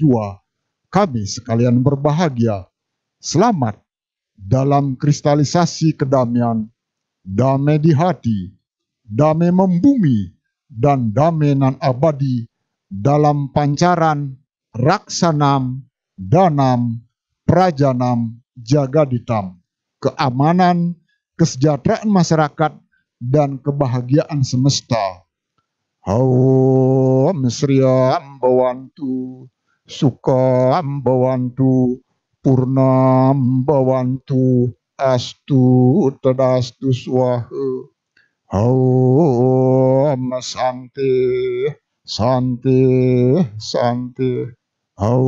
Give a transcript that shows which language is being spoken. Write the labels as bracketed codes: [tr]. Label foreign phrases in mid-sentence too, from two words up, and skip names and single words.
[id] jua, kami sekalian berbahagia, selamat dalam kristalisasi kedamaian, damai di hati, damai membumi, dan damai nan abadi dalam pancaran [sa] Raksanam, Danam, Prajanam, Jagaditam, [id] keamanan, kesejahteraan masyarakat, dan kebahagiaan semesta. [sa] Om Sriam Bhavantu, Sukam Bhavantu, Purnam Bhavantu, Astu Tadastu Swaha. Om Santi, Santi, Santi.